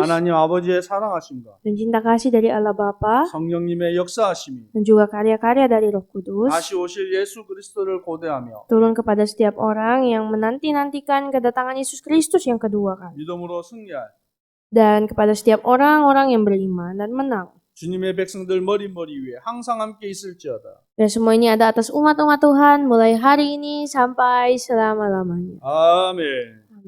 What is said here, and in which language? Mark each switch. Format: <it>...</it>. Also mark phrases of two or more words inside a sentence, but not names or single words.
<ko>하나님 아버지의 사랑하심과</ko> <id>dan cinta kasih dari Allah Bapa</id> <ko>성령님의 역사하심이</ko> <id>dan juga karya-karya dari Roh Kudus</id> <ko>다시 오실 예수 그리스도를 고대하며</ko> <id>turun kepada setiap orang yang menanti-nantikan kedatangan Yesus Kristus yang kedua kali.</id> <ko>믿음으로 승리할</ko> <id>Dan kepada setiap orang-orang yang beriman dan menang.</id> <ko>주님의 백성들 머리 위에 항상 함께 있을지어다.</ko> <id>Dan semua ini ada atas umat-umat Tuhan mulai hari ini sampai selama-lamanya.</id> <ko>아멘.</ko>